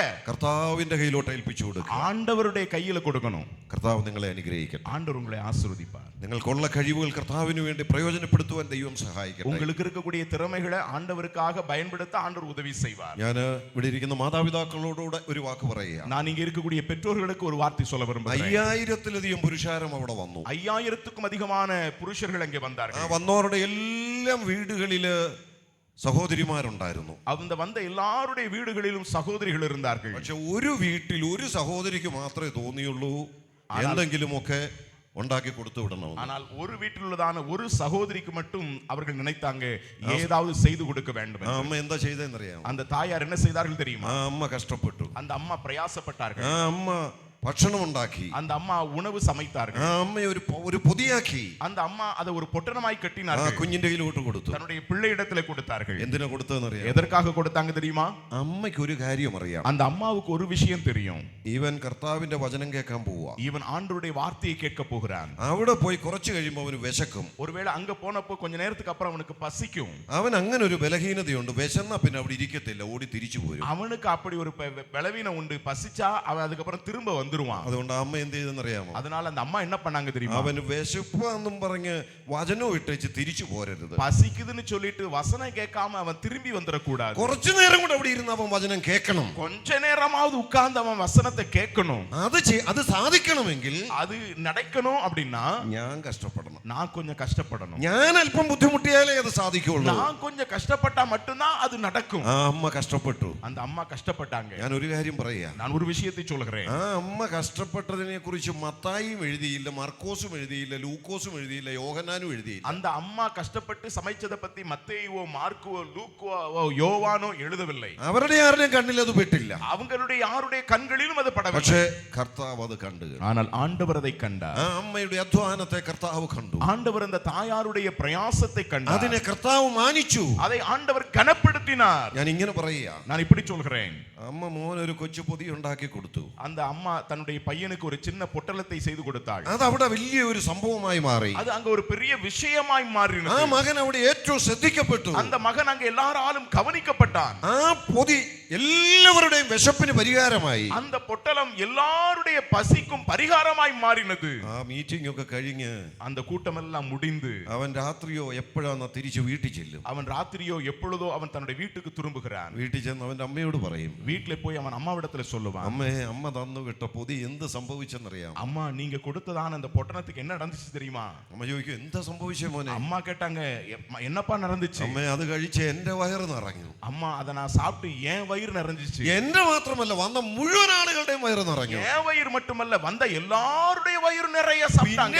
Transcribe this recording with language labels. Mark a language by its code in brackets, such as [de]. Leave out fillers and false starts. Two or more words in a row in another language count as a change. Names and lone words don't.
[ml] കർത്താവിന്റെ കയ്യിലോട്ട് ഏൽപ്പിച്ചു കൊടുക്കുക. [ta] ஆண்டவருடைய கையில கொடுக்கணும். [ml] കർത്താവ് നിങ്ങളെ അനുഗ്രഹിക്കട്ടെ. [ta] ஆண்டவர் உங்களை ஆசீர்வதிப்பார். [ml] നിങ്ങൾക്കുള്ള കഴിവുകൾ കർത്താവിന് വേണ്ടി പ്രയോജനപ്പെടുത്തുവാൻ ദൈവം സഹായിക്കട്ടെ. [ta] உங்களுக்கு இருக்கக்கூடிய திறமைகளை ஆண்டவருக்காக பயன்படுத்த ஆண்டவர் உதவி செய்வார். [ml] ഞാൻ ഇവിടെ ഇരിക്കുന്ന മാതാപിതാക്കളോടുകൂടെ ഒരു വാക്ക് പറയുക. [ta] நான் இங்க இருக்கக்கூடிய பெற்றோர்களுக்கு ஒரு வார்த்தை சொல்ல விரும்புகிறேன். [ml] 5000-ലധികം പുരുഷാരം അവിടെ വന്നു. [ta] 5000-க்கும் அதிகமான புருஷர்கள் அங்கே வந்தார்கள். [ml] വന്നവരുടെ എല്ലാം വീടുകളില് സഹോദരിമാരുണ്ടായിരുന്നു. [ta] அந்த வந்த எல்லாருடைய வீடுகளிலும் சகோதரிகள் இருந்தார்கள். [ml] പക്ഷെ ഒരു വീട്ടിൽ ഒരു സഹോദരിക്ക് മാത്രമേ തോന്നിയുള്ളൂ എന്തെങ്കിലുമൊക്കെ [ta] உண்டாக்கி கொடுத்து விடணும். ஆனால் ஒரு வீட்டில் உள்ளதான ஒரு சகோதரிக்கு மட்டும் அவர்கள் நினைத்தாங்க ஏதாவது செய்து கொடுக்க வேண்டும். அம்மா என்ன செய்தேன்னு தெரியும். அந்த தாயார் என்ன செய்தார்கள் தெரியுமா? அம்மா கஷ்டப்பட்டு அந்த அம்மா பிரயாசப்பட்டார்கள். [ml] அம்மா ഭക്ഷണം ഉണ്ടാക്കി. [ta] அந்த அம்மா உணவு சமைத்தார்கள். [ml] അമ്മയെ ഒരു പൊതിയാക്കി. [ta] அந்த அம்மா அதை ஒரு பொட்டணமாய் கட்டினார்கள். [ml] കുഞ്ഞിന്റെ കയ്യിലോട്ട് കൊടുത്തു. [ta] தன்னுடைய பிள்ளை இடத்துல கொடுத்தார்கள். [ml] എന്തിനാ കൊടുത്തതെന്ന് അറിയാം? [ta] எதற்காக கொடுத்தாங்க தெரியுமா? [ml] അമ്മയ്ക്ക് ഒരു കാര്യം അറിയാം. [ta] அந்த அம்மாவுக்கு ஒரு விஷயம் தெரியும். [ml] ഇവൻ കർത്താവിന്റെ വചനം കേൾക്കാൻ പോവാ. [ta] இவன் ஆண்டவருடைய வார்த்தையை கேட்க போகிறான். [ml] അവിടെ പോയി കുറച്ച് കഴിയുമ്പോൾ അവന് വിശക്കും. [ta] ஒருவேளை அங்க போனப்போ கொஞ்ச நேரத்துக்கு அப்புறம் அவனுக்கு பசிக்கும். [ml] അവൻ അങ്ങനെ ഒരു ബലഹീനതയുണ്ട്. വിശന്നാ പിന്നെ അവിടെ ഇരിക്കത്തില്ല, ഓടി തിരിച്ചു പോരും. [ta] அவனுக்கு அப்படி ஒரு பலவீனம் உண்டு. பசிச்சா அவன் அதுக்கப்புறம் திரும்ப வந்துருவான். [ml] അതുകൊണ്ട് അമ്മ എന്ത് ചെയ്തെന്ന് അറിയാമോ? [ta] அதனால அந்த அம்மா என்ன பண்ணாங்க தெரியுமா? [ml] അവന് വിശപ്പാന്നും പറഞ്ഞ് വചനം ഇട്ടേച്ച് തിരിച്ചു പോരരുത്. [ta] பசிக்குதுன்னு சொல்லிட்டு வசனம் கேட்காம அவன் திரும்பி வந்துட கூடாது. [ml] കുറച്ചു നേരം കൂടെ അവിടെ ഇരുന്ന് അവൻ വചനം കേൾക്കണം. [ta] கொஞ்ச நேரமாவது உட்கார்ந்து அவன் வசனத்தை கேட்கணும். [ml] അത് സാധിക്കണമെങ്കിൽ [ta] அது நடக்கணும் அப்படின்னா [ml] ഞാൻ കഷ്ടപ്പെടണം. [ta] நான் கொஞ்சம் கஷ்டப்படணும். [ml] ഞാൻ അല്പം ബുദ്ധിമുട്ടിയാലേ അത് സാധിക്കുള്ളൂ. [ta] நான் கொஞ்சம் கஷ்டப்பட்டா மட்டும்தான் அது நடக்கும். [ml] അമ്മ കഷ്ടപ്പെട്ടു. [ta] அந்த அம்மா கஷ்டப்பட்டாங்க. [ml] ഞാൻ ഒരു കാര്യം പറയാ. [ta] நான் ஒரு விஷயத்தை சொல்கிறேன். [ml] അമ്മ കഷ്ടപ്പെട്ടതിനെ കുറിച്ച് മത്തായിയും എഴുതിയില്ല, മർക്കോസും എഴുതിയില്ല, ലൂക്കോസും എഴുതിയില്ല, യോഹന്നാനും എഴുതിയില്ല. [ta] அந்த அம்மா கஷ்டப்பட்டு சமைச்சதை பத்தி மத்தேயுவோ மார்க்குவோ லூக்கோ யோவானோ எழுதவில்லை. [ml] അവരുടെ ആരുടെയും കണ്ണിൽ അത് പെട്ടില്ല. [ta] அவங்களுடைய யாருடைய கண்களிலும் அது படவில்லை. [ml] പക്ഷേ കർത്താവ് അത് കണ്ടു. [ta] ஆனால் ஆண்டவர் அதை கண்டார். [ml] അമ്മയുടെ അധ്വാനത്തെ കർത്താവ് കണ്ടു. [ta] ஆண்டவர் அந்த தாயாருடைய பிரயாசத்தை கண்டார். [ml] അതിനെ കർത്താവ് മാനിച്ചു. [ta] அதை ஆண்டவர் கனப்படுத்தினார். [ml] ഞാൻ ഇങ്ങനെ പറയുക. [ta] நான் இப்படி சொல்கிறேன். [ml] അമ്മ മോന് ഒരു കൊച്ചു പൊതി ഉണ്ടാക്കി കൊടുത്തു. [ta] அந்த அம்மா தன்னுடைய பையனுக்கு ஒரு சின்ன பொட்டலத்தை செய்து கொடுத்தாள். [ml] അത് അവിടെ വലിയ ഒരു സംഭവമായി മാറി. [ta] அது அங்க ஒரு பெரிய விஷயமாய் மாறினது. [ml] ആ മകൻ അവിടെ ഏറ്റവും ശ്രദ്ധിക്കപ്പെട്ടു. [ta] அந்த மகன் அங்க எல்லாராலும் கவனிக்கப்பட்டான். [ml] ആ പൊതി എല്ലാവരുടെയും വിശപ്പിന് പരിഹാരമായി. [ta] அந்த பொட்டலம் எல்லாருடைய பசிக்கும் பரிகாரமாய் மாறினது. [ml] ആ മീറ്റിംഗ് ഒക്കെ കഴിഞ്ഞ് [ta] அந்த கூட்டம் எல்லாம் முடிந்து [ml] അവൻ രാത്രിയോ എപ്പോഴാണ് തിരിച്ചു വീട്ടിൽ ചെല്ലും. [ta] அவன் ராத்திரியோ எப்பொழுதோ அவன் தன்னுடைய வீட்டுக்கு திரும்புகிறான். [ml] വീട്ടിൽ ചെന്ന് അവന്റെ അമ്മയോട് പറയും. [ta] வீட்ல போய் அவன் அம்மாவிடத்துல சொல்லுவான். [ml] അമ്മേ, അമ്മ തന്നു വിട്ട പൊതി എന്ത് സംഭവിച്ചെന്നറിയാം? [ta] அம்மா நீங்க கொடுத்ததான அந்த பொட்டணத்துக்கு என்ன நடந்துச்சு தெரியுமா? [ml] അമ്മ ചോദിക്കും, എന്താ സംഭവിച്ചേ മോനെ? [ta] அம்மா கேட்டாங்க, என்னப்பா நடந்துச்சு? [ml] അമ്മേ, അത് കഴിച്ച് എന്റെ വയറ് നിറഞ്ഞു. [ta] அம்மா அதை நான் சாப்பிட்டு என் வயிறு நிறைஞ்சிச்சு. [ml] എന്റെ മാത്രമല്ല, വന്ന മുഴുവൻ ആളുകളുടെയും വയറ് നിറഞ്ഞു. [ta] என் வயிறு மட்டுமல்ல, வந்த எல்லாருடைய வயிறு நிறைய சாப்பிட்டாங்க.